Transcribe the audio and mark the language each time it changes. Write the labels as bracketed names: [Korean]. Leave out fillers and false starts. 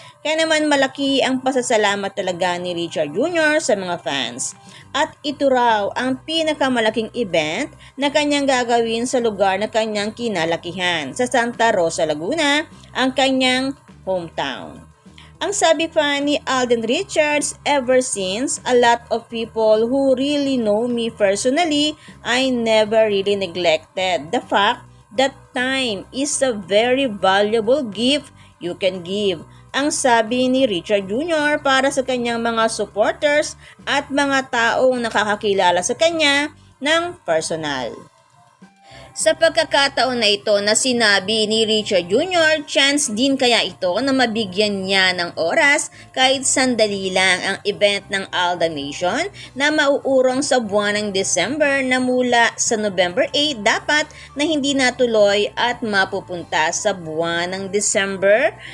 [Filipino] Kaya naman malaki ang pasasalamat talaga ni Richard Jr. sa mga fans. At ito raw ang pinakamalaking event na kanyang gagawin sa lugar na kanyang kinalakihan, sa Santa Rosa, Laguna, ang kanyang hometown. Ang sabi pa ni [English] Alden Richards, ever since, a lot of people who really know me personally, I never really neglected the fact that time is a very valuable gift you can give. [Filipino] Ang sabi ni Richard Jr. para sa kanyang mga supporters at mga taong nakakakilala sa kanya ng personal. Sa pagkakataon na ito na sinabi ni Richard Jr., chance din kaya ito na mabigyan niya ng oras kahit sandali lang ang event ng Aldab Nation na mauurong sa buwan ng December na mula sa November 8 dapat na hindi natuloy at mapupunta sa buwan ng December.